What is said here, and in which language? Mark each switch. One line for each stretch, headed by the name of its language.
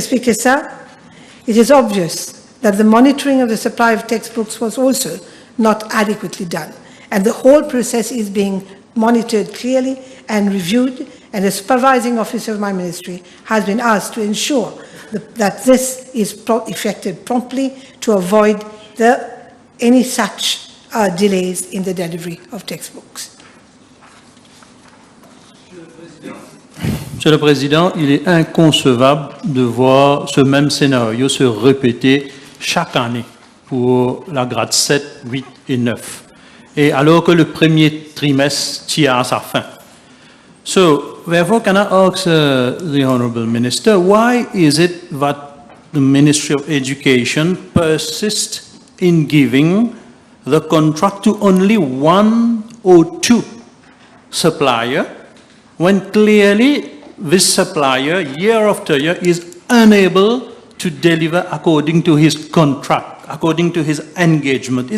English: Speaker, sir, it is obvious that the monitoring of the supply of textbooks was also not adequately done, and the whole process is being monitored clearly and reviewed, and the supervising officer of my ministry has been asked to ensure that this is effected promptly to avoid any such delays in the delivery of textbooks.
French: Monsieur le Président, il est inconcevable de voir ce même scénario se répéter chaque année pour la grade 7, 8 et 9, et alors que le premier trimestre tire à sa fin.
English: So, therefore, can I ask the Honourable Minister, why is it that the Ministry of Education persists in giving the contract to only one or two suppliers, when clearly this supplier, year after year, is unable to deliver according to his contract, according to his engagement?